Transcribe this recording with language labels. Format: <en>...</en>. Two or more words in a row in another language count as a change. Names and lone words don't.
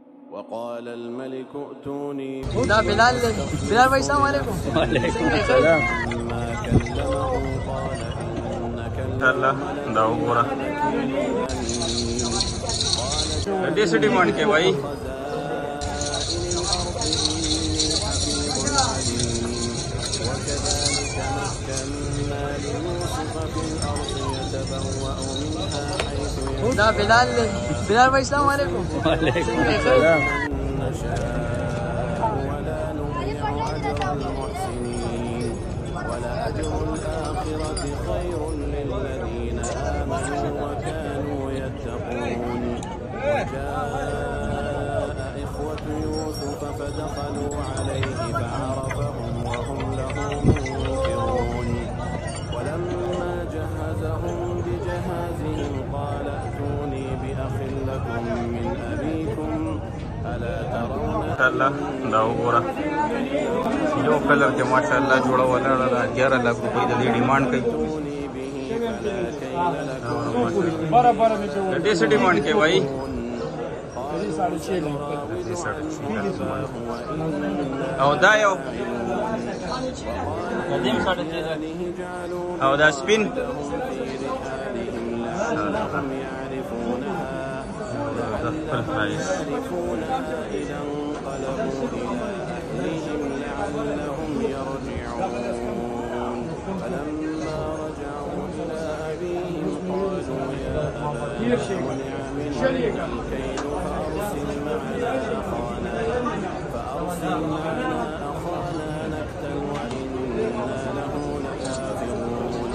<ar>وقال الملك ائتوني بلال भाई السلام عليكم. وعليكم السلام. ما كلمه قال إنك</ar> <ps>الله دا وګوره دې څه ډیمانډ کې وای</ps> <ar>بلال भाई السلام عليكم. وعليكم السلام. ولا نضيع أجر المحسنين ولأجر الآخرة خير للذين آمنوا وكانوا يتقون. وجاء إخوة يوسف فدخلوا عليه فعرفهم وهم له منكرون. ولما جهزهم بجهازهم قال ائتوني بأخ لكم من أبيكم ألا ترون</ar> <ps>الله دا وګوره یو کلر کې ماشاءالله جوړه ولاړه ده 11 لک روپۍ د دې ډیمانډ کوي دې څه ډیمانډ کې وای او دا یو او دا سپین</ps> <ar>لعلهم يرجعون. فلما رجعوا إلى أبيهم قالوا يا أبانا منع منا الكيل فأرسل معنا أخانا نكتل وإنا له لحافظون.</ar>